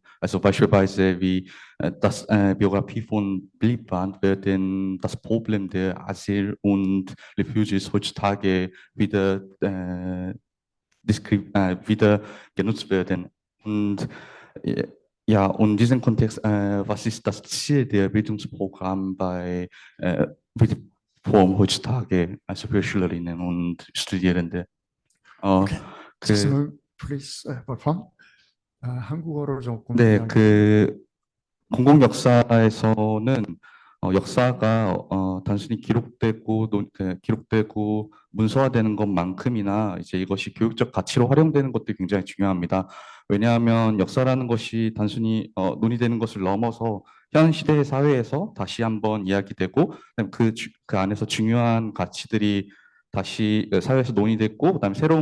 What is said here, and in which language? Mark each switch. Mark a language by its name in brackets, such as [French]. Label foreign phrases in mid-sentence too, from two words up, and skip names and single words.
[German] Also beispielsweise wie das Biografie von Willy-Brandt werden das Problem der Asyl und Refugees heutzutage wieder wieder genutzt werden. Und ja, und in diesem Kontext, was ist das Ziel der Bildungsprogramme bei heutzutage, also für Schülerinnen und Studierende? [English] Okay. Please, Wolfram. [Korean] 한국어로 조금. 네, 공공역사에서는 역사가 단순히 기록되고 문서화되는 것만큼이나 이제 이것이 교육적 가치로 활용되는 것도 굉장히 중요합니다. 왜냐하면 역사라는 것이 단순히 논의되는 것을 넘어서 현 시대의 사회에서 다시 한번 이야기되고 그 안에서 중요한 가치들이 다시 사회에서 논의됐고 그다음에 새로운